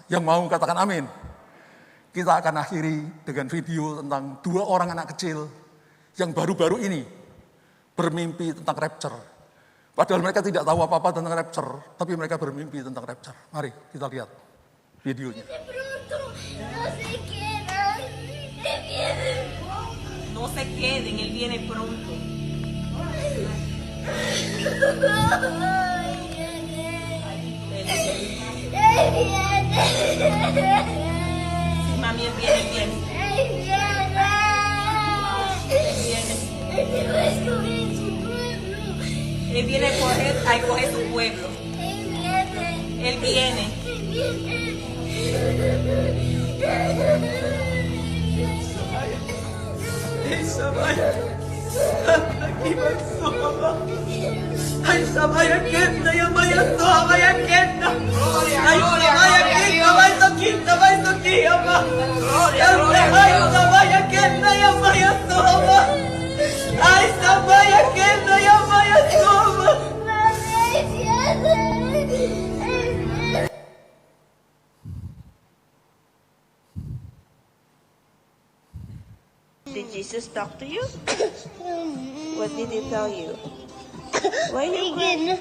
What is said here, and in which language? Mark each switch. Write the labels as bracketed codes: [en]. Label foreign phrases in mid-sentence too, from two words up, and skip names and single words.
[id] Yang mau katakan amin. Kita akan akhiri dengan video tentang 2 orang anak kecil yang baru-baru ini bermimpi tentang rapture. Padahal mereka tidak tahu apa-apa tentang rapture, tapi mereka bermimpi tentang rapture. Mari kita lihat videonya. [es] No se queden, él viene pronto. Sí, mami, él viene. Él viene a coger su pueblo. Él viene. Ay, Samaya Kenda, Yamaya Samaya Kenda. Ay, Samaya Kenda, vai Soquita, Yama. Ay, Samaya Kenda, Yamaya Soma. Ay, Samaya Kenda, Yamaya Soma. [en] Did Jesus talk to you? What did he tell you? Why you crying?